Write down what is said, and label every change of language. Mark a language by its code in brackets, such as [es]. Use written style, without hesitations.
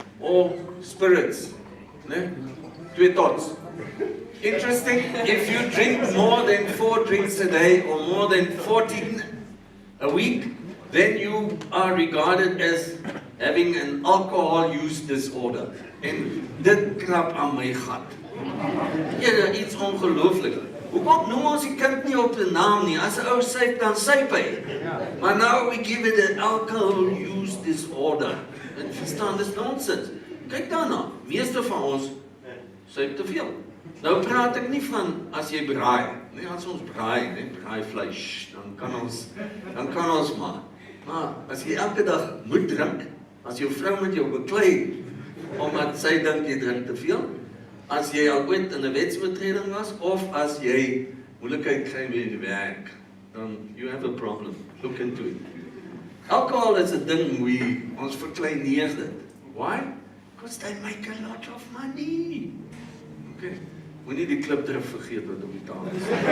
[en] Or spirits. Ne? 2 thoughts. Interesting, if you drink more than 4 drinks a day or more than 14 a week, then you are regarded as having an alcohol use disorder. [af] En dit krap aan my gat. Ja, iets ongelooflik. Hoekom noem ons die kind nie op die naam nie? As 'n ou syp, dan syp hy. Maar [en] now we give it an alcohol use disorder. [af] En verstaan, dis nonsens. Kyk daarna, meeste van ons syp te veel. Nou praat ek nie van as jy braai. Nee, as ons braai vleis, dan kan ons maar. Maar as jy elke dag moet drink, as jou vrou met jou beklei, omdat sy dink jy drink te veel, as jy al ooit in 'n wetsoortreding was, of as jy moeilikheid kry met die werk, dan [en] you have a problem. Look into it. Alcohol is a [af] ding, ons verkleineer dit. [en] Why? Because they make a lot of money. Okay. [af] Moenie die klip terug vergeet wat op die tafel is.